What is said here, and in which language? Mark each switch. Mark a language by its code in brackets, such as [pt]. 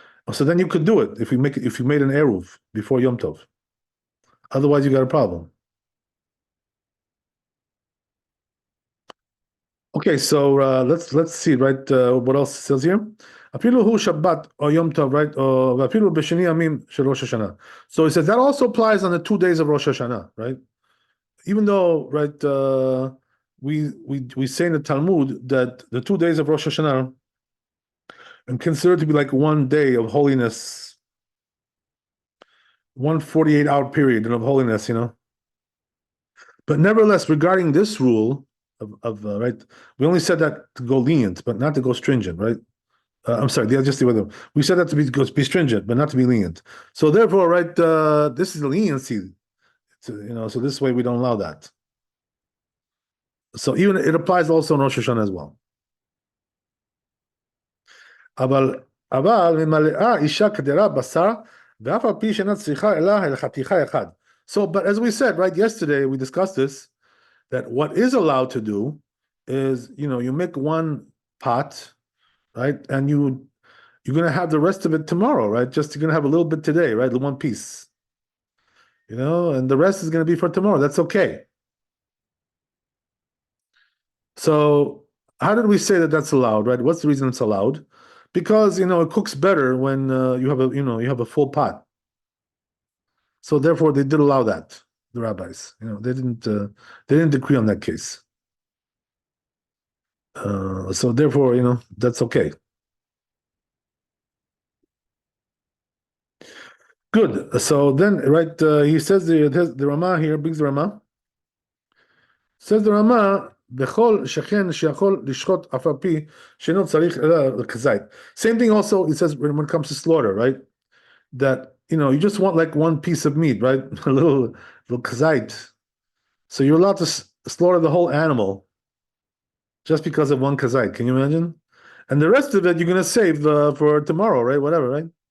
[en] So then you could do it if you made an eruv before Yom Tov. Otherwise, you got a problem. Okay, so let's see, right, what else it says here. [he] אפילו הוא [en] Shabbat or Yom Tov, right? [he] Or ואפילו בשני ימים של Rosh Hashanah. [en] So he says that also applies on the 2 days of Rosh Hashanah, right? Even though, right, we say in the Talmud that the 2 days of Rosh Hashanah are considered to be like one day of holiness, one 48-hour period of holiness, But nevertheless, regarding this rule of right, we only said that to go lenient, but not to go stringent, right? I'm sorry, just the other. We said that to be stringent, but not to be lenient. So therefore, right, this is the leniency. So this way we don't allow that. So even it applies also in Rosh Hashanah as well. [he] אבל ממלאה אישה כדירה בשר, ואף על פי שאינה צריכה אלא לחתיכה אחד. [en] So, but as we said, right, yesterday we discussed this, that what is allowed to do is, you make one pot, right, and you're going to have the rest of it tomorrow, right? Just you're going to have a little bit today, right? The one piece, and the rest is going to be for tomorrow. That's okay. So how did we say that that's allowed, right? What's the reason it's allowed? Because it cooks better when you have a full pot. So therefore, they did allow that. The rabbis, they didn't agree on that case. So therefore, that's okay. Good. So then, right? He says the Rama here brings the Rama. Says the Rama. [he] בכל שכן שיכול לשחוט אף על פי שאינו צריך אלא לכזית. [en] Same thing also, it says when it comes to slaughter, right? That, you just want like one piece of meat, right? A little kazait. So you're allowed to slaughter the whole animal just because of one kazait. Can you imagine? And the rest of it, you're going to save for tomorrow, right? Whatever, right?